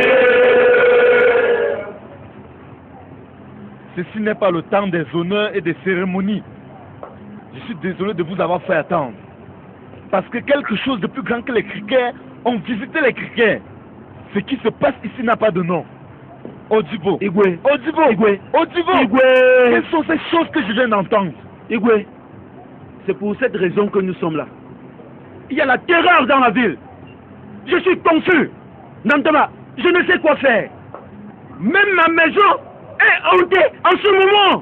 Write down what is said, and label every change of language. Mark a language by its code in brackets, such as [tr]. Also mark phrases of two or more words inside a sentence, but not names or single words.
[fr] Ceci n'est pas le temps des honneurs et des cérémonies. Je suis désolé de vous avoir fait attendre. Parce que quelque chose de plus grand que les criquets ont visité les criquets. Ce qui se passe ici n'a pas de nom. Odibo. Igwe. Odibo. Igwe. Odibo. Igwe. Quelles sont ces choses que je viens d'entendre? Igwe, c'est pour cette raison que nous sommes là. Il y a la terreur dans la ville. Je suis confus. Nantama, je ne sais quoi faire. Même ma maison est hantée en ce moment.